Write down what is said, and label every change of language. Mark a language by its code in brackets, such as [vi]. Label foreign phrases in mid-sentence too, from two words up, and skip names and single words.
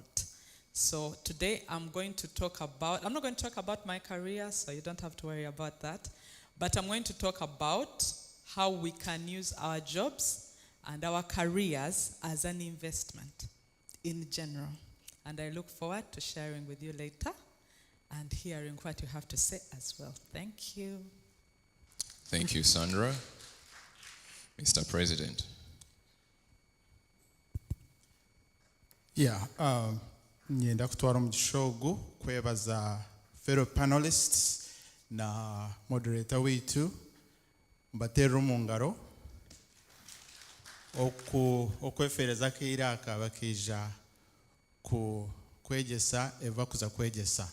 [en] So today I'm not going to talk about my career, so you don't have to worry about that, but I'm going to talk about how we can use our jobs and our careers as an investment in general. And I look forward to sharing with you later and hearing what you have to say as well. Thank you. Thank you, Sandra. Mr. President. Yeah, [nyn] nyenda kutwara omugishogo kwebaza [en] fellow panelists [nyn] na moderator wetu mbatera omungaro okwefereza keiraka bakija kwegesa eva kuza kwegesa.